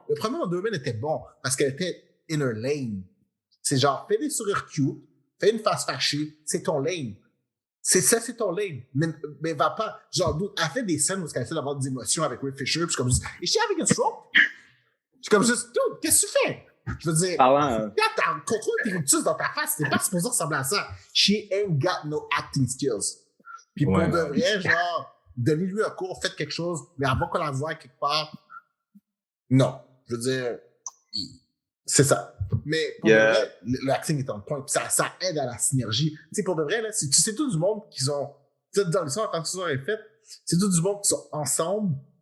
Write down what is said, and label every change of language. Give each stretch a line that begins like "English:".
French: Le premier Wonder Woman était bon parce qu'elle était
English: in her lane.
French: C'est genre, fais des sourires cute, fais une face fâchée, c'est ton lane. C'est ton lane. Mais va pas. Genre, elle fait des scènes où elle essaie d'avoir des émotions avec Ray Fisher, puis je suis comme juste,
English: is she having a stroke?
French: Je suis comme juste, dude, qu'est-ce que tu fais? Je veux dire, quand t'as contrôle tes rictus dans ta face, c'est pas supposé ressembler à ça.
English: She ain't got no acting skills.
French: Puis pour de vrai, genre, donnez-lui un cours, faites quelque chose, mais avant qu'on la voie quelque part, non. Je veux dire, c'est ça. Mais pour de vrai, l'acting est en point. Puis ça aide à la synergie. Tu sais, pour de vrai, là, c'est tout du monde qui sont. Tu sais, dans l'histoire, quand tout ça est fait, c'est tout du monde qui sont ensemble,